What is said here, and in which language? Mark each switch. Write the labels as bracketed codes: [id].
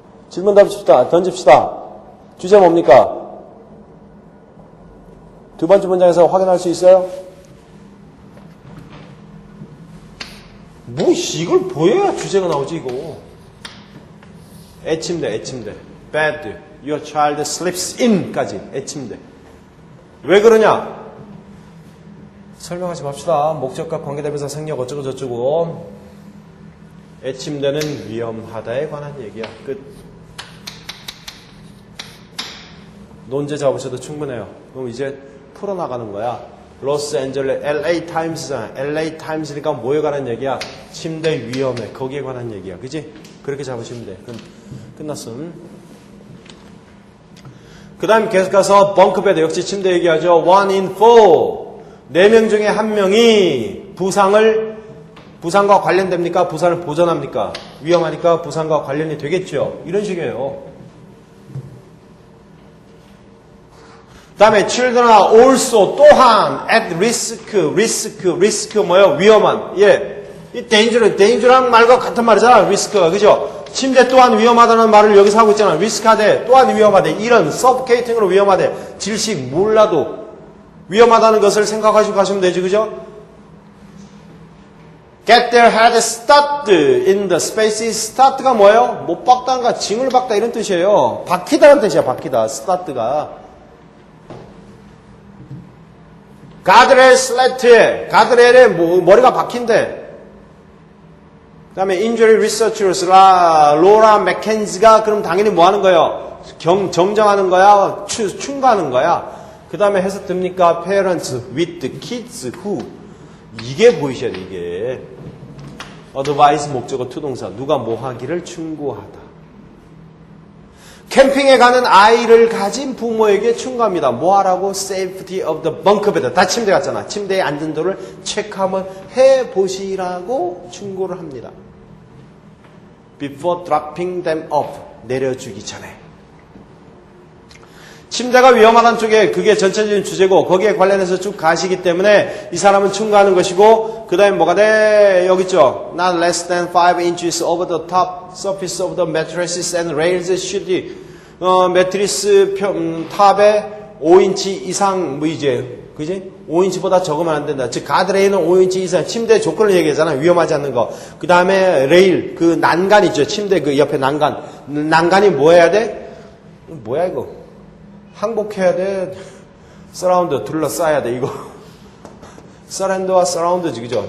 [ko] 질문 던집시다. 주제 뭡니까? 두 번째 문장에서 확인할 수 있어요? 뭐, 이걸 보여야 주제가 나오지, 이거. 애침대. bed. [en] Your child sleeps in [ko] 까지 애침대. 왜 그러냐? 설명하지 맙시다. 목적과 관계대명사 생략 어쩌고 저쩌고. 애침대는 위험하다에 관한 얘기야. 끝. 논제 잡으셔도 충분해요. 그럼 이제 풀어나가는 거야. 로스앤젤레스 LA 타임스잖아. LA 타임스니까 뭐에 관한 얘기야? 침대 위험해. 거기에 관한 얘기야. 그지? 그렇게 잡으시면 돼. 그럼 끝났음. 그 다음 계속 가서 벙크베드 역시 침대 얘기하죠. [en] 1 in 4. [ko] 4명 중에 1명이 부상과 관련됩니까? 부상을 보전합니까? 위험하니까 부상과 관련이 되겠죠. 이런 식이에요. 그 다음에 [en] children are also [ko] 또한 [en] at risk [ko] 뭐예요? 위험한. 예. 이 dangerous 말과 같은 말이잖아. risk가. 그죠? 침대 또한 위험하다는 말을 여기서 하고 있잖아. 리스크하대, 또한 위험하대, 이런 suffocating으로 위험하대, 질식 몰라도 위험하다는 것을 생각하시고 가시면 되지, 그죠? [en] Get their head stuck in the spaces. [ko] start가 뭐예요? 못 박다는가, 징을 박다 이런 뜻이에요. 박히다는 뜻이야, 박히다. start가. 가드레일 슬래트에, 가드레일에 머리가 박힌대. 그 다음에 injury researchers, 로라 맥켄지가 그럼 당연히 뭐 하는 거예요? 정정하는 거야? 충고하는 거야? 그 다음에 해석 됩니까? [en] parents with kids who. [ko] 이게 보이셔야 돼, 이게. advise 목적어 투동사. 누가 뭐 하기를 충고하다. 캠핑에 가는 아이를 가진 부모에게 충고합니다. 뭐 하라고? [en] safety of the bunk bed. [ko] 다 침대 같잖아. 침대의 안전도를 체크 한번 해보시라고 충고를 합니다. [en] before dropping them off. [ko] 내려주기 전에. 침대가 위험하다는 쪽에 그게 전체적인 주제고 거기에 관련해서 쭉 가시기 때문에 이 사람은 충고하는 것이고 그 다음에 뭐가 돼? 여기 있죠. [en] Not less than 5 inches over the top surface of the mattresses and rails should [ko] 매트리스 탑에 5인치 이상 뭐 이제 그지? 5인치보다 적으면 안 된다. 즉 가드레일은 5인치 이상 침대 조건을 얘기하잖아. 위험하지 않는 거. 그 다음에 레일 그 난간 있죠. 침대 그 옆에 난간이 뭐 해야 돼? 뭐야 이거? 항복해야 돼. 서라운드 둘러싸야 돼 이거. 서라운드와 서라운드지 그죠?